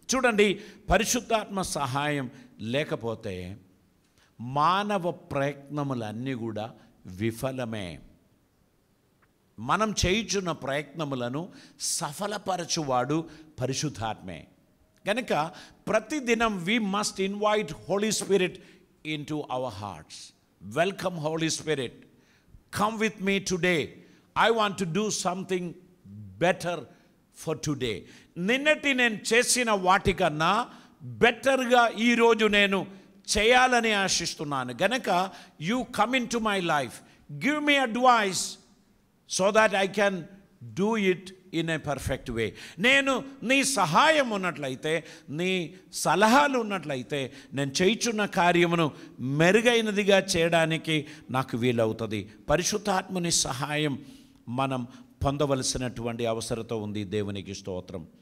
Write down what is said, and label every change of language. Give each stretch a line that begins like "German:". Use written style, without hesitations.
Telugu: చూడండి, పరిశుద్ధాత్మ సహాయం లేకపోతే మానవ ప్రయత్నములన్నీ కూడా విఫలమే. మనం చేయుచున్న ప్రయత్నములను సఫలపరచువాడు పరిశుద్ధాత్మే. కనుక ప్రతిదినం
English: We must invite holy spirit into our hearts. Welcome Holy Spirit. Come with me today. I want to do something better for today.
Telugu: నిన్నటి నేను చేసిన వాటికన్నా బెటర్గా ఈరోజు నేను చేయాలని ఆశిస్తున్నాను.
English: గనక you come into my life. Give me advice so that I can do it in a perfect way.
Telugu: నేను నీ సహాయం ఉన్నట్లయితే, నీ సలహాలు ఉన్నట్లయితే నేను చేయుచున్న కార్యమును మెరుగైనదిగా చేయడానికి నాకు వీలవుతుంది. పరిశుద్ధాత్మని సహాయం మనం పొందవలసినటువంటి అవసరత ఉంది. దేవునికి స్తోత్రం.